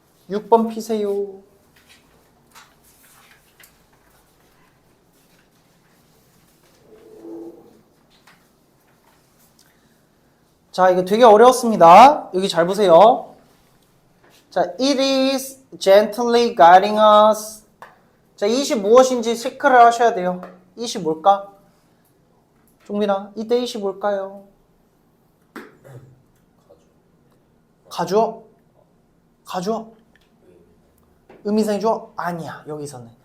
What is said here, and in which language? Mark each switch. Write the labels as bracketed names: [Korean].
[Korean] 6번 피세요. 자, 이거 되게 어려웠습니다. 여기 잘 보세요. [English] 자, it is gently guiding us. [Korean] 자, it이 무엇인지 체크를 하셔야 돼요. it이 뭘까? 종민아, 이때 it이 뭘까요? 가주어? 가주어? 의미상의 주어? 아니야, 여기서는.